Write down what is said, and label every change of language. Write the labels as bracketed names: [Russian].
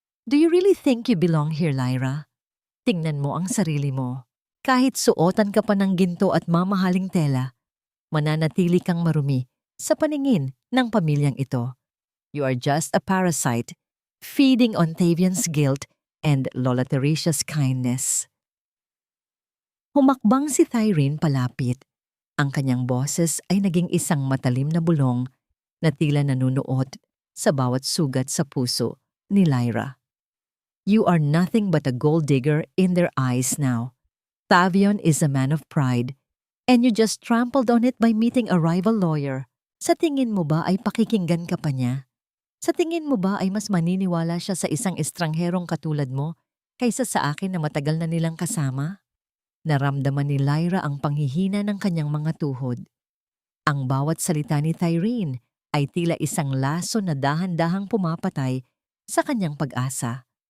[English] Do you really think you belong here, Lyra? [Filipino] Tingnan mo ang sarili mo. Kahit suotan ka pa ng ginto at mamahaling tela, mananatili kang marumi sa paningin ng pamilyang ito. [English] You are just a parasite, feeding on Tavion's guilt and Lola Teresia's kindness. [Filipino] Humakbang si Thyrene palapit. Ang kanyang boses ay naging isang matalim na bulong na tila nanunuot sa bawat sugat sa puso ni Lyra. [English] You are nothing but a gold digger in their eyes now. Tavion is a man of pride, and you just trampled on it by meeting a rival lawyer. [Filipino] Sa tingin mo ba ay pakikinggan ka pa niya? Sa tingin mo ba ay mas maniniwala siya sa isang estrangherong katulad mo kaysa sa akin na matagal na nilang kasama? Naramdaman ni Lyra ang panghihina ng kanyang mga tuhod. Ang bawat salita ni Thyrene ay tila isang laso na dahan-dahang pumapatay sa kanyang pag-asa.